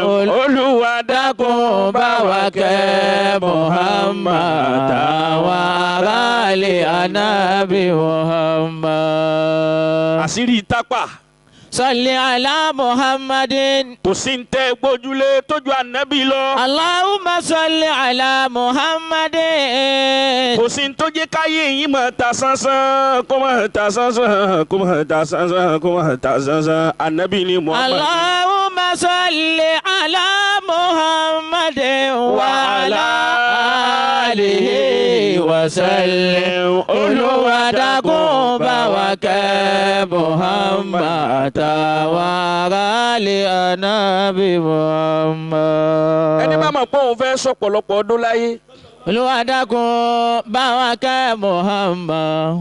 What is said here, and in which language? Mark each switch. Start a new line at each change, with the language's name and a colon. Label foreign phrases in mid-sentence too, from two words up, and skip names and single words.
Yoruba: Olúwa dákun bá wa kẹ́ Muhammad àtàwọn aráalé Ànábì Muhammad. Àṣírí tápà.
Arabic: صل على محمد.
Yoruba: Kò sí ń tẹ́ gbójúlé tójú Ànábì lọ.
Arabic: اللهم صل على محمد.
Yoruba: Kò sí ń tó jẹ́ káyé yìí máa ta sánsán kó máa ta sánsán kó máa ta sánsán kó máa ta sánsán. Ànábì ni Muhammad.
Arabic: اللهم صل على محمد وعلى آله وسلم.
Yoruba: Olúwa dákun bá wa kẹ́ Muhammad àtàwọn aráalé Ànábì Muhammad. Ẹni bá mọ̀ pé òun fẹ́ sọ̀pọ̀lọpọ̀ ọdún láyé. Olúwa dákun bá wa kẹ́ Muhammad.